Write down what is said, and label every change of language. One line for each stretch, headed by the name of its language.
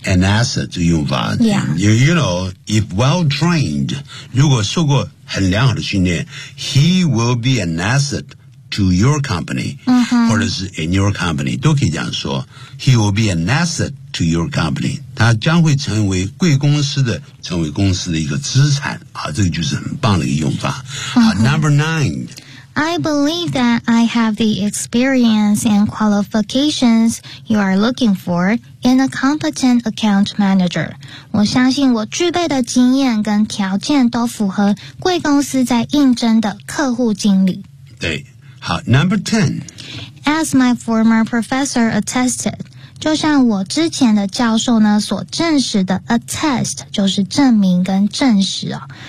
English: An asset, Yuvan. Yeah. You know, if well trained,
Chinese: 如果受过很良好的训练
English: he will be an asset to your company,、 uh-huh.
Chinese: 或者是
English: in your company,
Chinese: 都可以这样说。
English: He will be an asset to your company.
Chinese: 他将会成为贵公司的成为公司的一个资产啊，这个就是很棒的一个用法、 uh-huh.
English: Number 9 I believe that I have the experience and qualifications you are looking for in a competent account manager.
Chinese: 我相信我具备的经验跟条件都符合贵公司在应征的客户经理。对，好 Number 10
English: As my former professor attested
Chinese: 就像我之前的教授呢所证实的 attest 就是证明跟证实哦。